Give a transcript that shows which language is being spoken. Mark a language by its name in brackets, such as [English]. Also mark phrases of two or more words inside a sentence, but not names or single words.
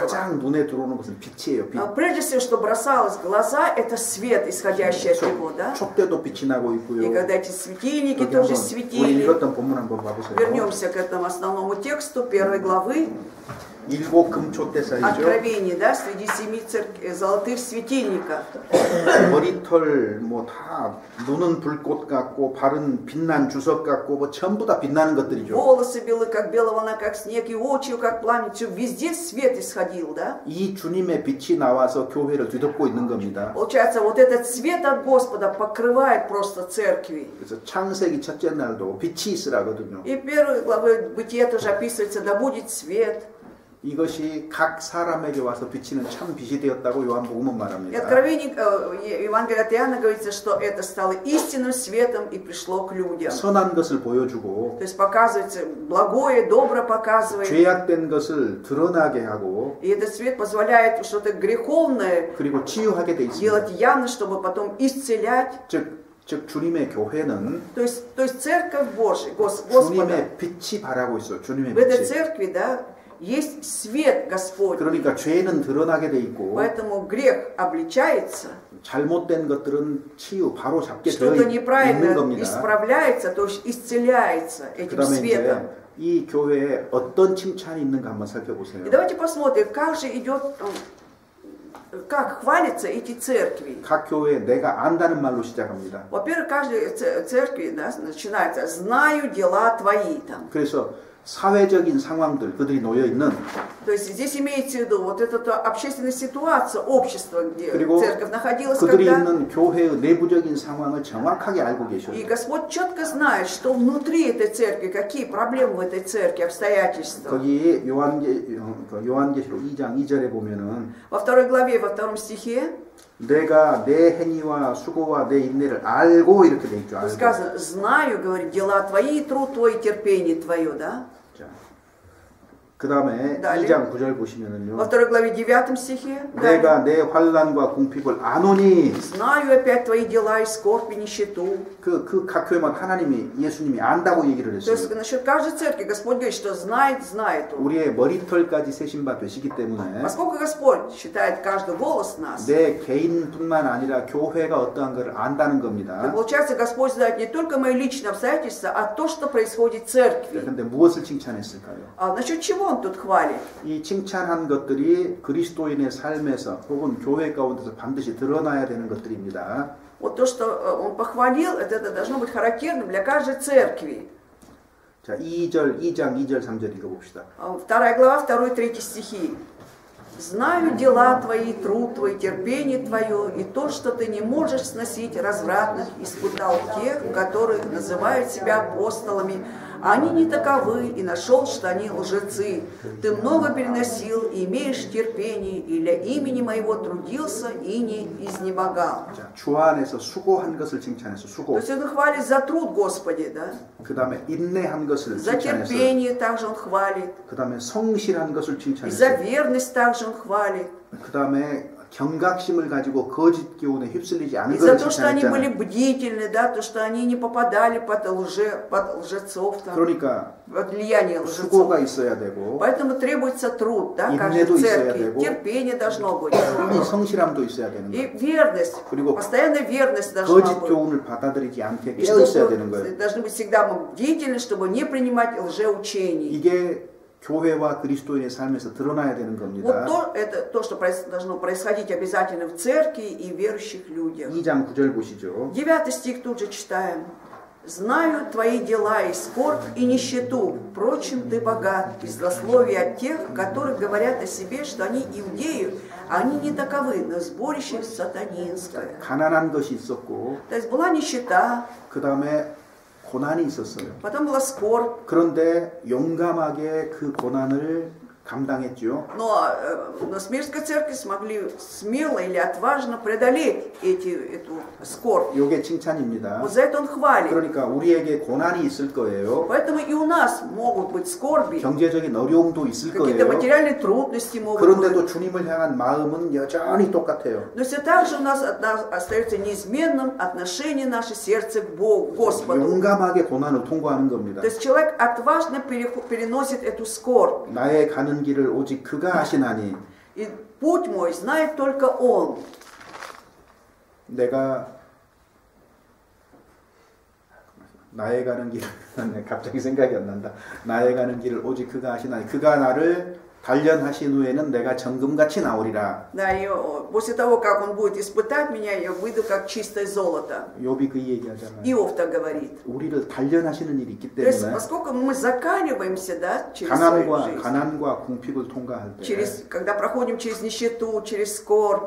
[Korean] 가장 눈에 들어오는 것은 빛이에요. 빛. [Russian] прежде всего, что бросалось в глаза, это свет, исходящий от Него, да? [Korean] 촛대도 빛이 на고 [Russian] И [Korean] 있고요. [Russian] когда эти светильники [Korean] 여기 тоже 한번 우리 [Russian] светили. [Korean] 읽었던 본문 한번 봐보세요. [Russian] Вернемся к этому основному тексту первой главы. [Korean] 일곱 금촛대 사이죠. [Russian] Откровение, да, среди 7 золотых светильников. [Korean] 머리털 뭐 다 눈은 불꽃 같고 발은 빛난 주석 같고 뭐 전부 다 빛나는 것들이죠. [Russian] Волосы белые, как белая волна, как снег, и очи, как пламя. Везде свет исходил, да? [Korean] 이 주님의 빛이 나와서 교회를 뒤덮고 있는 겁니다. [Russian] Получается, вот этот свет от Господа покрывает просто церкви. [Korean] 그래서 창세기 첫째 날도 빛이 있으라거든요. [Russian] И первой главы Бытия тоже описывается, да будет свет. [Korean] 이것이 각 사람에게 와서 비치는 참 빛이 되었다고 요한복음은 [Russian] И [Korean] 말합니다. [Russian] Откровение Евангелия от Иоанна говорится, что это стало истинным светом и пришло к людям. [Korean] 선한 것을 보여주고 [Russian] То есть показывается благое, добро показывает. [Korean] 죄악된 것을 드러나게 하고 [Russian] И этот свет позволяет что-то греховное [Korean] 그리고 치유하게 돼 있습니다. [Russian] делать явно, чтобы потом исцелять. [Korean] 즉 주님의 교회는 [Russian] То есть церковь Божия, Господа. [Korean] 주님의 빛이 바라고 있어요. 주님의 [Russian] В этой [Korean] 빛이. [Russian] церкви, да, есть свет Господь. [Korean] 그러니까 죄는 드러나게 돼 있고 [Russian] Поэтому грех обличается. [Korean] 잘못된 것들은 치유 바로 잡게 되어 [Russian] Что-то [Korean] 있는 [Russian] неправильно [Korean] 겁니다. [Russian] исправляется, то есть исцеляется этим [Korean] 그다음에 [Russian] светом. [Korean] 이제 이 교회에 어떤 칭찬이 있는가 한번 살펴보세요. [Russian] И давайте посмотрим, как же идет, как хвалятся эти церкви. [Korean] 각 교회에 내가 안다는 말로 시작합니다. [Russian] Во-первых, каждой церкви, да, начинается «знаю дела твои». Там. [Korean] 그래서 사회적인 상황들 그들이 놓여 있는 [Russian] То есть здесь имеется в виду вот эта общественная ситуация, общество, где [Korean] 그리고 [Russian] церковь находилась [Korean] 그들이 [Russian] когда. [Korean] 있는 교회의 내부적인 상황을 정확하게 알고 계셔요. [Russian] И Господь четко знает, что внутри этой церкви, какие проблемы в этой церкви, обстоятельства. [Korean] 거기 요한계시록 2장 2절에 보면은 [Russian] Во второй главе, во втором стихе [Korean] 내가 내 행위와 수고와 내 인내를 알고 이렇게 돼 있죠. 알고. [Russian] сказано, знаю, говорит, дела твои, труд твой, терпение твое, да? [Korean] 자, 그 다음에 [Russian] Далее. [Korean] 2장 9절 보시면은요. [Russian] Во второй главе 9 стихе. [Korean] 내가 내 환난과 궁핍을 아노니 [Russian] Знаю опять твои дела и скорбь и нищету. [Korean] 그 각 교회마다 하나님이 예수님이 안다고 얘기를 [Russian] То есть [Korean] 했어요. [Russian] насчет каждой церкви Господь говорит, что знает, знает Он. [Korean] 우리의 머리털까지 세신 바 되시기 때문에 [Russian] Поскольку Господь считает каждый волос нас, [Korean] 내 개인뿐만 아니라 교회가 어떠한 것을 안다는 [Russian] то [Korean] 겁니다. [Russian] получается Господь знает не только мои личные обстоятельства, а то, что происходит в церкви. [Korean] 그런데 무엇을 칭찬했을까요? [Russian] А насчет чего Он тут хвалит? [Korean] 이 칭찬한 것들이 그리스도인의 삶에서 혹은 교회 가운데서 반드시 드러나야 되는 것들입니다. [Russian] Вот то, что Он похвалил, это должно быть характерным для каждой церкви. [Korean] 자, 2장 2절, 3절 읽어봅시다. [Russian] 2 глава, 2-3 стихи. «Знаю дела твои, труд твой, терпение твое, и то, что ты не можешь сносить развратных, испытал тех, которые называют себя апостолами. Они не таковы, и нашел, что они лжецы. Ты много переносил, и имеешь терпение, и для имени моего трудился, и не изнемогал». [Korean] 자, 주 안에서 수고한 것을 칭찬해서 [Russian] То [Korean] 수고. [Russian] есть Он хвалит за труд, Господи, да? [Korean] 그 다음에 인내한 것을 [Russian] За [Korean] 칭찬해서. [Russian] терпение также Он хвалит. [Korean] 그 다음에 성실한 것을 [Russian] И за [Korean] 칭찬해서. [Russian] верность также Он хвалит. [Korean] 그 다음에 경각심을 가지고 거짓 교훈에 휩쓸리지 않은 [Russian] И за [Korean] 것을 [Russian] то, что они были [Korean] 칭찬했잖아요. [Russian] бдительны, да, то, что они не попадали под лжецов, там, [Korean] 그러니까 [Russian] под влияние лжецов. [Korean] 수고가 있어야 되고 [Russian] Поэтому требуется труд, да, [Korean] 인내도 [Russian] каждой [Korean] 있어야 [Russian] церкви. [Korean] 되고, [Russian] Терпение должно быть. [Korean] 이 성실함도 있어야 되는 [Russian] И [Korean] 거예요. [Russian] верность, [Korean] 그리고 [Russian] постоянная верность должна [Korean] 거짓 [Russian] быть. [Korean] 교훈을 받아들이지 않게 [Russian] И [Korean] 깨어 있어야 되는 거예요. [Russian] должны быть всегда бдительны, чтобы не принимать лжеучений. [Korean] 이게 교회와 그리스도인의 삶에서 드러나야 되는 [Russian] Вот [Korean] 겁니다. [Russian] это то, что должно происходить обязательно в церкви и верующих людях. [Korean] 2장 9절 보시죠. [Russian] 9 стих тут же читаем. «Знаю твои дела и скорбь, и нищету. Впрочем, ты богат, и злословие от тех, которые говорят о себе, что они иудеи, а они не таковы, но сборище сатанинское». [Korean] 가난한 것이 있었고 [Russian] То есть была нищета, [Korean] 그 다음에 고난이 있었어요. [Russian] потом была скорбь, [Korean] 그런데 용감하게 그 고난을 감당했죠. [Russian] но Смирнской церкви смогли смело или отважно преодолеть эту скорбь. [Korean] 이게 칭찬입니다. [Russian] Вот за это он хвалит. [Korean] 그러니까 우리에게 고난이 있을 거예요. [Russian] Поэтому и у нас могут быть скорби, [Korean] 경제적인 어려움도 있을 [Russian] какие-то [Korean] 거예요. [Russian] материальные трудности могут [Korean] 그런데도 [Russian] быть. [Korean] 주님을 향한 마음은 여전히 똑같아요. [Russian] Но все так же у нас остается неизменным отношение наше сердце к Богу, Господу. [Korean] 용감하게 고난을 통과하는 겁니다. [Russian] То есть человек отважно переносит эту скорбь. [Korean] 나의 가는 길을 오직 그가 아시나니 [Russian] И путь мой знает только Он. [Korean] 내가 나의 가는 길을 갑자기 생각이 안 난다. 나의 가는 길을 오직 그가 아시나니 그가 나를 단련하신 후에는 내가 정금같이 나오리라. [Russian] Да, и после того, как он будет испытать меня, я выйду как чистое золото. [Korean] 욥이 그 얘기하잖아요. [Russian] Иов так говорит. [Korean] 우리를 단련하시는 일이 있기 [Russian] То есть, [Korean] 때문에 [Russian] поскольку мы закаливаемся, да, через свою жизнь, [Korean] 가난과 공핍을 통과할 때 [Russian] когда проходим через нищету, через скорбь,